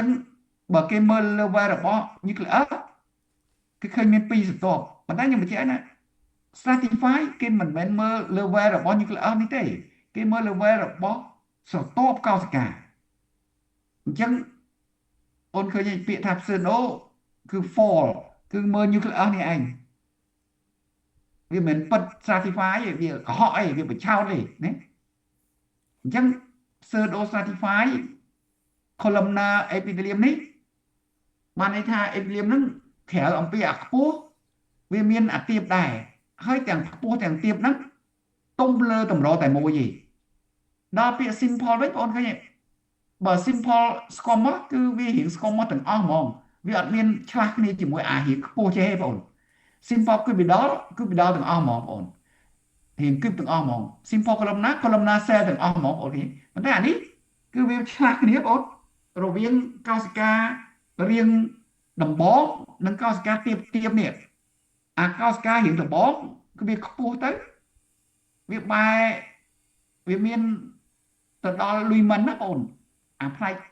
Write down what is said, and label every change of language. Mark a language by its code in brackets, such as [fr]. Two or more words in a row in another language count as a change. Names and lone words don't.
[km] បើគេមើល level របស់ nucleus គឺឃើញមាន2សន្ទាប់ប៉ុន្តែខ្ញុំបញ្ជាក់ណា stratify គេមិនមែនមើល level របស់ nucleus នេះទេគេមើល level របស់សន្ទាប់កោសិកាអញ្ចឹងអូនឃើញពាក្យថា pseudo គឺ fall គឺមើល nucleus នេះឯងវាមិនពិត stratify ទេវាកុហកអីវាបញ្ឆោតទេណាអញ្ចឹង [en] pseudo stratify columnar epithelium [km] នេះបានន័យថា epithelium ហ្នឹងក្រៅអំពីអាខ្ពស់វាមានអាទាបដែរហើយទាំងខ្ពស់ទាំងទាបហ្នឹងទុំលើតម្រតែមួយទេ ដល់ពាក្យ simple វិញបងឃើញទេបើ [en] simple squamous [km] គឺវារៀង squamous ទាំងអស់ហ្មងវាអត់មានឆ្លាស់គ្នាជាមួយ អារៀងខ្ពស់ចេះទេបង [en] simple cuboidal [km] ទាំងអស់ហ្មងបងរៀងគឹបទាំងអស់ហ្មង [en] simple columnar cell [km] ទាំងអស់ហ្មងអូខេប៉ុន្តែអានេះគឺវាឆ្លាស់គ្នាបងរវាងកោសិការាងដំបងនិងកោសិកាទាបនេះអាកោសិការៀងដំបងគឺវាខ្ពស់ទៅវាបែរវាមានទៅដល់លុយមិនណាបងអាផ្នែក